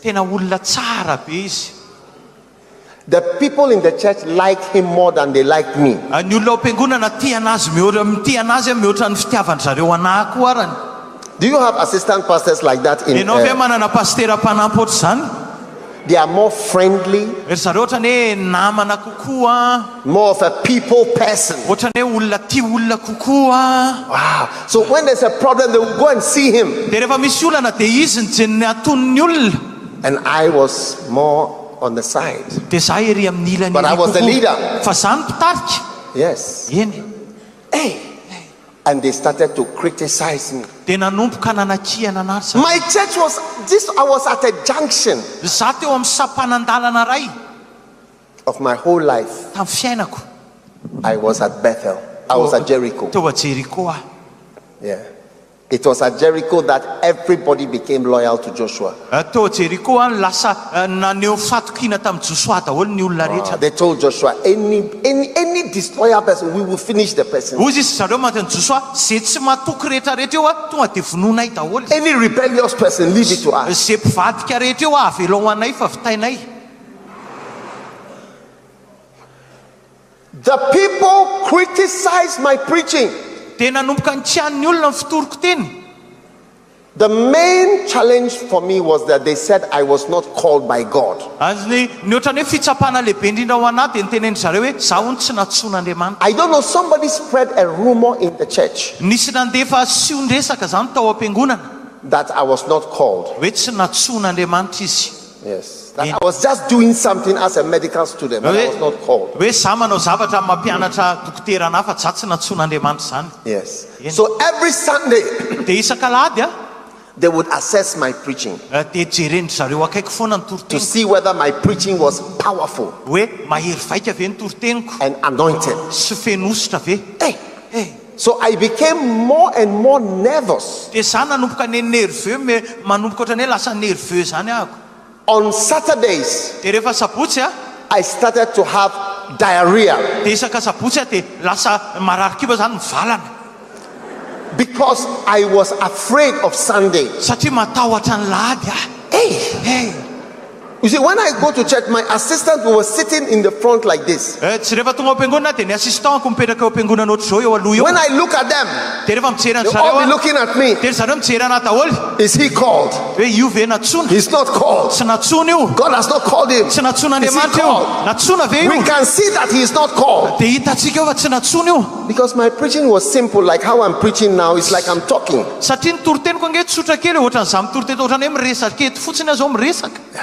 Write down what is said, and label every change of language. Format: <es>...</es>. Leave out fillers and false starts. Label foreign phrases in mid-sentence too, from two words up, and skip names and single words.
<en>The people in the church liked him more than they liked me. Do you have assistant pastors like that in They are more friendly,</en> <mg>Ry zareo ohatrany hoe namana kokoa,</mg> <en>more of a people person.</en> <mg>ohatrany hoe olona tia olona kokoa.</mg> <en>Wow. So when there's a problem, they will go and see him.</en> <mg>Dia rehefa misy olana dia izy ny jenony aton'ny olona.</mg> <en>And I was more on the side.</en> <mg>Dia zaho ery amin'ny ilany</mg> <en>But I was the leader.</en> <mg>Fa zaho ny mpitarika.</mg> <en>Yes.</en> <mg>Eny.</mg> <en>Hey. And they started to criticize me.</en> <mg>Dia nanomboka nanakihana anazy zaho.</mg> <en>My church was this. I was at a junction</en> <mg>Zaho teo amin'ny sampanan-dalana ray</mg> <en>of my whole life.</en> <mg>tamin'ny fiainako.</mg> <en>I was at Bethel. I was at Jericho.</en> <mg>Teo a Jeriko aho.</mg> <en>Yeah. It was at Jericho that everybody became loyal to Joshua.</en> <mg>Teo a Jeriko aho lasa naneo fatokina tamin'ny Joshua daholo ny olona rehetra.</mg> <en>They told Joshua, any destroyer person, we will finish the person.</en> <mg>Hozy izy zareo manteny Joshua, zay tsy matoky rehetrarehetra eo a tonga dia vononay daholo.</mg> <en>Any rebellious person, leave it to us.</en> <mg>Zay mpivadika rehetra eo avela ho anay fa vitainay.</mg> <en>The people criticized my preaching.</en> <mg>Dia nanomboka nikian'ny olona ny fitoriko teny.</mg> <en>The main challenge for me was that they said I was not called by God.</en> <mg>Ny ohatrany hoe fitsapana lehibe indrindra ho anahy dia niteneny zareo hoe zaho ny tsy natsoan'Andriamanitra.</mg> <en>I don't know, somebody spread a rumor in the church</en> <mg>Nisy nandefa siondresaka zany tao am-piangonana</mg> <en>that I was not called.</en> <mg>hoe tsy natsoan'Andriamanitra izy.</mg> <en>Yes. That I was just doing something as a medical student, but I was not called.</en> <mg>Hoe zaho manao zavatra mampianatra dokoterana fa zaho tsy natsoan'Andriamanitra zany.</mg> <en>Yes. So every Sunday,</en> <mg>Dia isak'alahady</mg> <en>they would assess my preaching</en> <mg>dia jereny zareo akaiky foana ny</mg> <en>to</en> <mg>toriteny</mg> <en>see whether my preaching was powerful</en> <mg>hoe mahery vaika ve ny toriteniko</mg> <en>and anointed.</en> <mg>sy fenositra ve.</mg> <en>Hey. So I became more and more nervous.</en> <mg>Dia zaho nanomboka ny nerveux manomboka ohatrany hoe lasa nerveux zany ahako.</mg> <en>On Saturdays,</en> <mg>Dia rehefa sabotsy</mg> <en>I started to have diarrhea</en> <mg>dia isaka sabotsy dia lasa marary kiba zany mivalana</mg> <en>because I was afraid of Sunday.</en> <mg>satria matahotra ny lahady</mg> <en>Hey. You see, when I go to church, my assistant was sitting in the front like this.</en> <mg>Tsy rehefa tonga ao am-piangonana dia ny assistantko mipetraka eo am-piangonana ohatr'izao eo aloha eo.</mg> <en>When I look at them,</en> <mg>Dia rehefa mijery an</mg> <en>they'll all be</en> <mg>zareo</mg> <en>looking at me.</en> <mg>dia zareo mijery anahy daholo</mg> <en>Is he called?</en> <mg>hoe io ve natsoana.</mg> <en>He's not called.</en> <mg>Tsy natsoana io.</mg> <en>God has not called him.</en> <mg>Tsy natsoana</mg> <en>Is he</en> <mg>Andriamanitra io.</mg> <en>called?</en> <mg>Natsoana ve</mg> <en>We</en> <mg>io.</mg> <en>can see that he is not called</en> <mg>Dia hitantsika eo fa tsy natsoana io.</mg> <en>because my preaching was simple, like how I'm preaching now. It's like I'm talking.</en> <mg>Satria ny toriteniko ange tsotra kely ohatran'izany mitoriteto ohatrany hoe miresaka eto fotsiny azo miresaka.</mg>